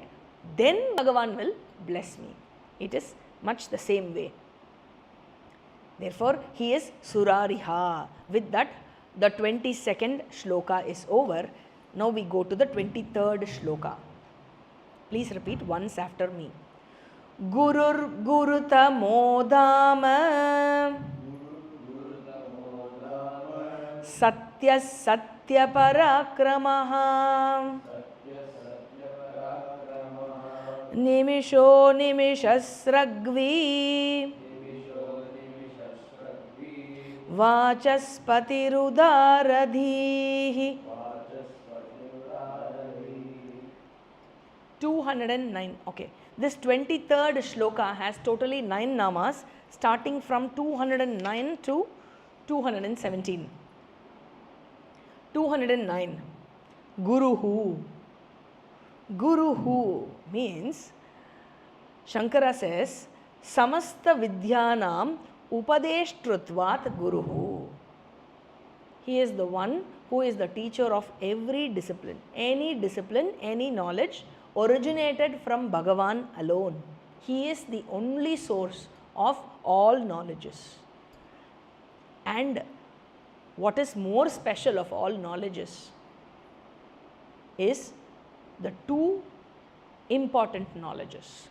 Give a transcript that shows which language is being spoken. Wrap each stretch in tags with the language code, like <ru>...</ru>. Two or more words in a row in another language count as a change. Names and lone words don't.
<en>Then Bhagavan will bless me. It is much the same way. Therefore, he is Surariha. With that, the 22nd shloka is over. Now we go to the 23rd shloka. Please repeat once after me.</en> <sa>Gurur Gurutah modama Satya Satya Parakramaha Nimisho Nimishasragvi Vachaspatirudaradhihi.</sa> <en>209. Okay. This 23rd shloka has totally 9 namas starting from 209 to 217. 209. Guruhu. Guruhu means, Shankara says,</en> <sa>Samasta Vidyanam Upadeshtritvat Guruhu.</sa> <en>He is the one who is the teacher of every discipline. Any knowledge originated from Bhagavan alone. He is the only source of all knowledges. And what is more special of all knowledges is the two important knowledges.</en>